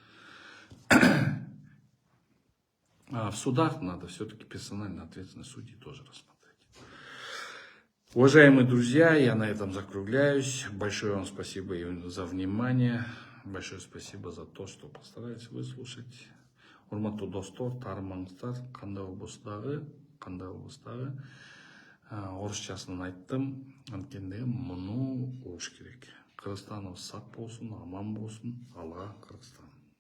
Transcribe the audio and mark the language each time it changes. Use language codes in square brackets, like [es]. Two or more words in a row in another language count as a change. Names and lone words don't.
[ru] А в судах надо все-таки персонально ответственность судей тоже рассмотреть. Уважаемые друзья, я на этом закругляюсь. Большое вам спасибо за внимание. Большое спасибо за то, что постарались выслушать. [ky] Урматтуу достор, таарымаңыздар, кандай облыстагы орусчасын айттым. Анткенде муну болуш керек. Кыргызстаныбыз сак болсун, аман болсун. Алга Кыргызстан.